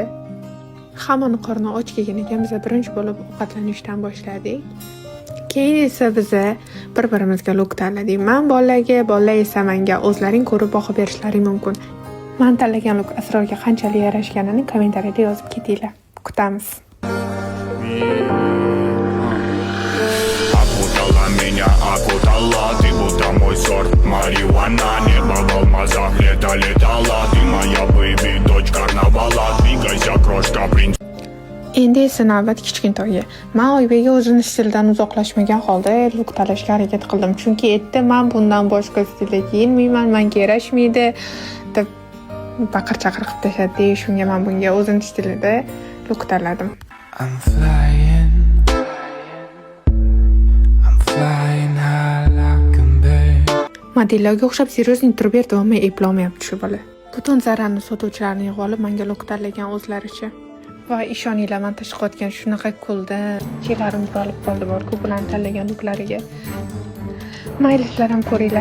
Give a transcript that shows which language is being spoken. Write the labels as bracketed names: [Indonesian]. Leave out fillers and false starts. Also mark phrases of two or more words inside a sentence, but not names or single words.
[Uzbek] Hammani qorni och kelgan ekan, biz birinchi bo'lib ovqatlanishdan boshladik. Keyin esa biz bir-birimizga luk tanladik. Men bolalar esa menga o'zlaring ko'rib baho berishlari mumkin. Men tanlagan luk Asrorga qanchalik yarashganini kommentariyada yozib ketinglar. Kutamiz. [Russian] Окутала, ты будто мой сорт марихуана. Небо в алмазах летала. Ты моя бэйби, дочь карнавала. Двигайся, крошка, принц. [Uzbek] Endi esa navbat kichkintoyga. Men Oybekga o'zini stildan uzoqlashmagan holda luk tanlashga harakat qildim. Chunki aytdi, men bundan boshqa stilda kiyinmayman, menga yarashmaydi deb baqir-chaqir qilib tashladi. Shunga men bunga o'zini stilida luk tanladim. [English] I'm flying high like a bird. [Uzbek] Modellarga o'xshab seriyozning turib davomli eplolmayapti shu bola. Butun zararni sotuvchilarni yig'ib olib menga luk tanlagan o'zlaricha. Va ishoninglar, men tashqotgan shunaqa kuldim. Cheklarim buralib qoldi bor-ku bularni tanlagan luklariga. Maylislar ham ko'ringlar.